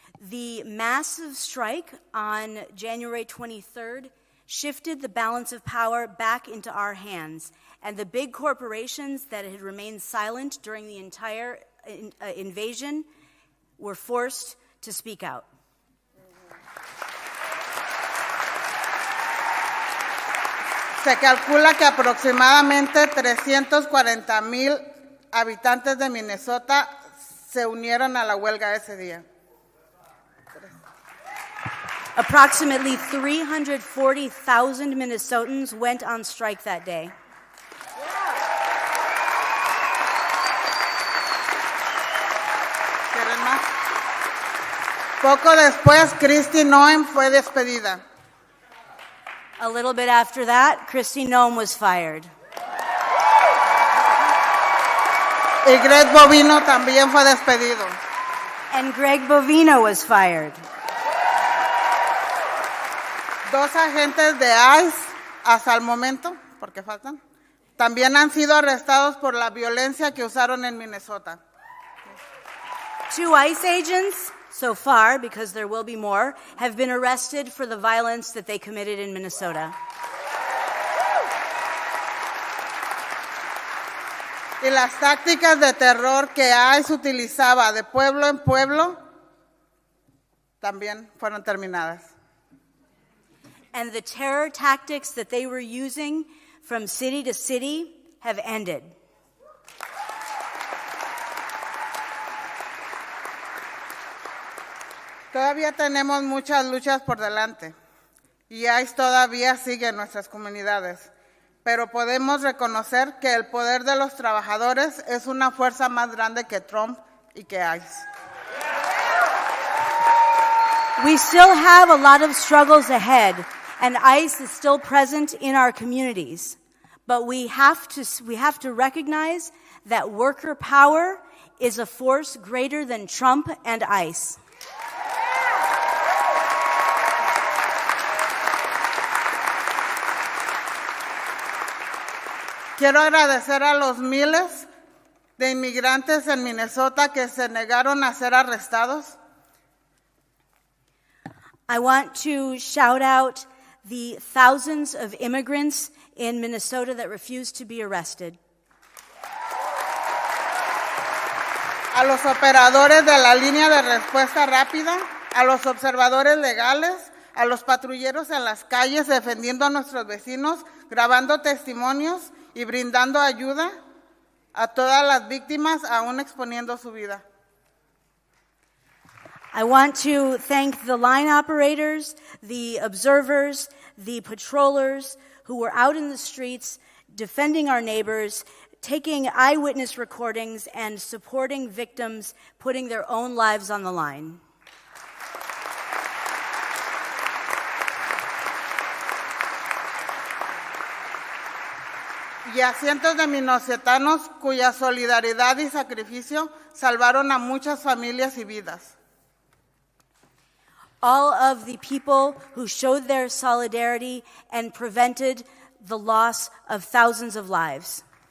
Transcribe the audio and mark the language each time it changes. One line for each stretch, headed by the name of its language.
English: The massive strike on January 23rd shifted the balance of power back into our hands, and the big corporations that had remained silent during the entire invasion were forced to speak out.
Spanish: Se calcula que aproximadamente 340,000 habitantes de Minnesota se unieron a la huelga ese día.
English: Approximately 340,000 Minnesotans went on strike that day.
Spanish: ¿Quieren más? Poco después, Kristi Noem fue despedida.
English: A little bit after that, Kristi Noem was fired.
Spanish: Y Greg Bovino también fue despedido.
English: And Greg Bovino was fired.
Spanish: 2 agentes de ICE, hasta el momento, porque faltan, también han sido arrestados por la violencia que usaron en Minnesota.
English: 2 ICE agents, so far, because there will be more, have been arrested for the violence that they committed in Minnesota.
Spanish: Y las tácticas de terror que ICE utilizaba de pueblo en pueblo también fueron terminadas.
English: And the terror tactics that they were using from city to city have ended.
Spanish: Todavía tenemos muchas luchas por delante y ICE todavía sigue en nuestras comunidades, pero podemos reconocer que el poder de los trabajadores es una fuerza más grande que Trump y que ICE.
English: We still have a lot of struggles ahead, and ICE is still present in our communities. But we have to recognize that worker power is a force greater than Trump and ICE.
Spanish: Quiero agradecer a los miles de inmigrantes en Minnesota que se negaron a ser arrestados.
English: I want to shout out the thousands of immigrants in Minnesota that refused to be arrested.
Spanish: A los operadores de la línea de respuesta rápida, a los observadores legales, a los patrulleros en las calles defendiendo a nuestros vecinos, grabando testimonios y brindando ayuda a todas las víctimas, aún exponiendo su vida.
English: I want to thank the line operators, the observers, the patrollers who were out in the streets defending our neighbors, taking eyewitness recordings, and supporting victims putting their own lives on the line.
Spanish: Y a cientos de minocetanos cuya solidaridad y sacrificio salvaron a muchas familias y vidas.
English: All of the people who showed their solidarity and prevented the loss of thousands of lives.